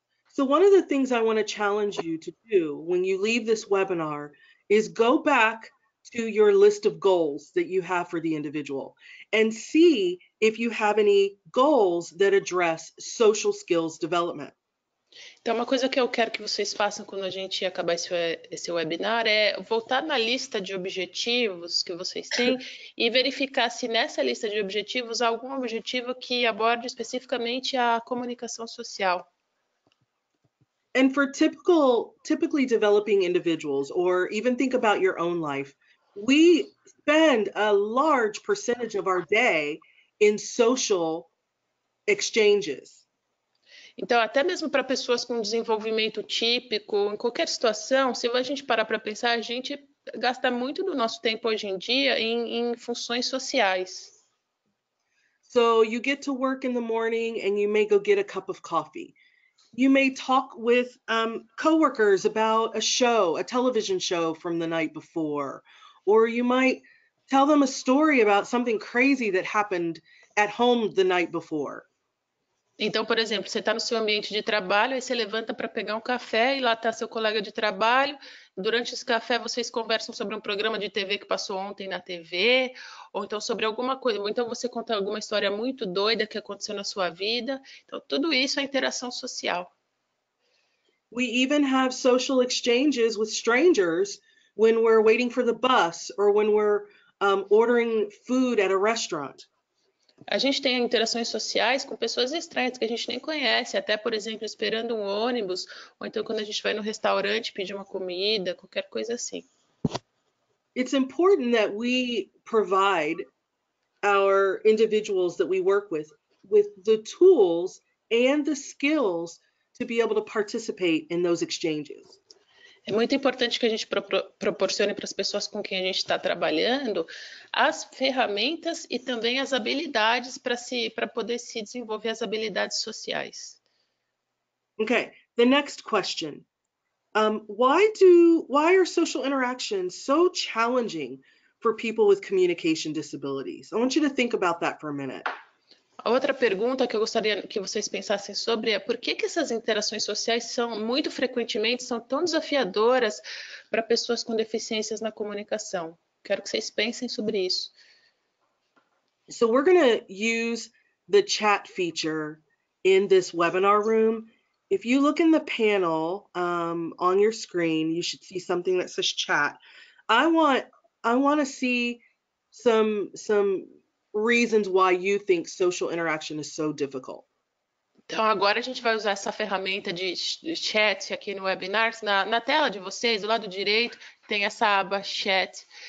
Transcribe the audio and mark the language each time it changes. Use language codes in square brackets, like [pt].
[en] So one of the things I want to challenge you to do when you leave this webinar is go back to your list of goals that you have for the individual and see if you have any goals that address social skills development. [pt] Então, uma coisa que eu quero que vocês façam quando a gente acabar esse webinar é voltar na lista de objetivos que vocês têm e verificar se nessa lista de objetivos há algum objetivo que aborde especificamente a comunicação social. [en] And for typically developing individuals, or even think about your own life, we spend a large percentage of our day in social exchanges. [pt] Então, até mesmo para pessoas com desenvolvimento típico, em qualquer situação, se a gente parar para pensar, a gente gasta muito do nosso tempo hoje em dia em funções sociais. [en] So you get to work in the morning and you may go get a cup of coffee. You may talk with coworkers about a show, a television show from the night before, or you might tell them a story about something crazy that happened at home the night before. [pt] Então, por exemplo, você está no seu ambiente de trabalho, aí você levanta para pegar um café e lá está seu colega de trabalho. Durante esse café, vocês conversam sobre um programa de TV que passou ontem na TV, ou então sobre alguma coisa, ou então você conta alguma história muito doida que aconteceu na sua vida. Então, tudo isso é interação social. [en] We even have social exchanges with strangers when we're waiting for the bus or when we're ordering food at a restaurant. [pt] A gente tem interações sociais com pessoas estranhas que a gente nem conhece, até, por exemplo, esperando um ônibus, ou então quando a gente vai no restaurante pedir uma comida, qualquer coisa assim. [en] It's important that we provide our individuals that we work with the tools and the skills to be able to participate in those exchanges. [pt] É muito importante que a gente proporcione para as pessoas com quem a gente está trabalhando as ferramentas e também as habilidades para poder se desenvolver as habilidades sociais. [en] Okay, the next question. Why are social interactions so challenging for people with communication disabilities? I want you to think about that for a minute. [pt] A outra pergunta que eu gostaria que vocês pensassem sobre é por que essas interações sociais muito frequentemente são tão desafiadoras para pessoas com deficiências na comunicação? Quero que vocês pensem sobre isso. [en] So we're going to use the chat feature in this webinar room. If you look in the panel on your screen, you should see something that says chat. I want to see some reasons why you think social interaction is so difficult. [pt] Então, agora a gente vai usar essa ferramenta de chat aqui no webinar. Na tela de vocês, do lado direito, tem essa aba chat.